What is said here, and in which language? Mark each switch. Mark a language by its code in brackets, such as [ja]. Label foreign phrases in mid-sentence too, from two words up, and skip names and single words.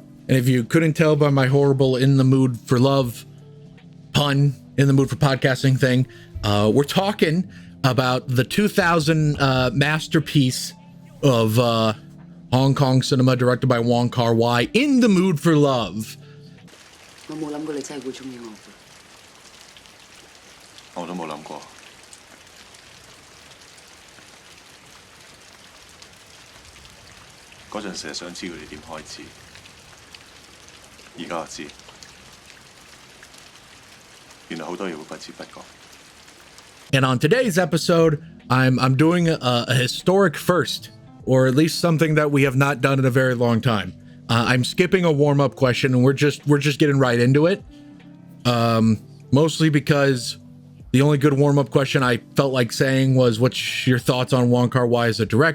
[en] And if you couldn't tell by my horrible in the mood for love pun, in the mood for podcasting thing, we're talking about the 2000 masterpiece of Hong Kong cinema directed by Wong Kar-wai, In the Mood for Love. [yue] 我冇諗過你真係會鍾意我㗎。我都冇諗過。嗰陣時係想知佢哋點開始，而家我知，原來好多嘢會不知不覺。 [en] And on today's episode, I'm doing a historic first, or at least something that we have not done in a very long time. I'm skipping a warm-up question, and we're just getting right into it. Mostly because the only good warm-up question I felt like saying was, "What's your thoughts on Wong Kar-wai as a director?"